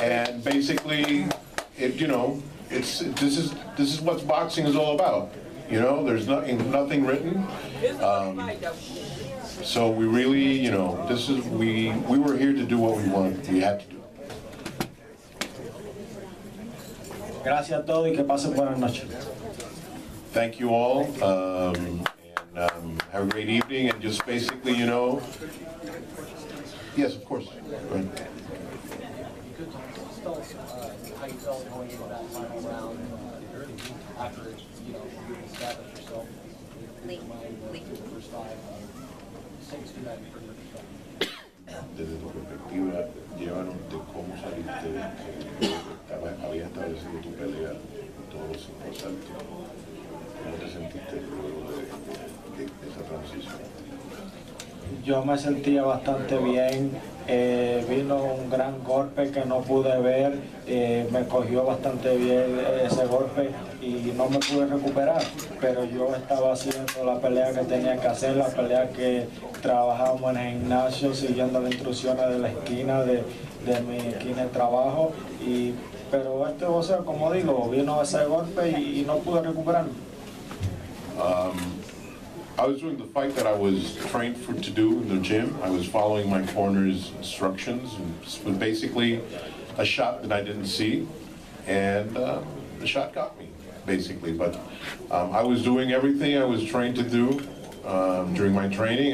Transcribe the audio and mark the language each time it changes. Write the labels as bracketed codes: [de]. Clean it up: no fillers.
[en] And basically, this is what boxing is all about. You know, there's nothing written. So we really, we were here to do what we had to do. [es] Gracias a todos y que pasen buenas noches. [en] Thank you all, and have a great evening. And just basically, yes, of course. Go ahead. You could tell us how you felt going into that final round after you established yourself in your mind through the first 5. Take us through that from your perspective. [es] Desde tu perspectiva, llévanos de cómo saliste, había establecido tu pelea, todos los asaltos. ¿Cómo te sentiste luego de esa transición? Yo me sentía bastante bien. vino un gran golpe que no pude ver, me cogió bastante bien ese golpe y no me pude recuperar, pero yo estaba haciendo la pelea que tenía que hacer, la pelea que trabajábamos en el gimnasio, siguiendo las instrucciones de la esquina, de mi esquina de trabajo, pero o sea, como digo, vino ese golpe y no pude recuperarme. [en] I was doing the fight that I was trained to do in the gym. I was following my corner's instructions, and it was basically a shot that I didn't see, and the shot got me, basically. But I was doing everything I was trained to do during my training.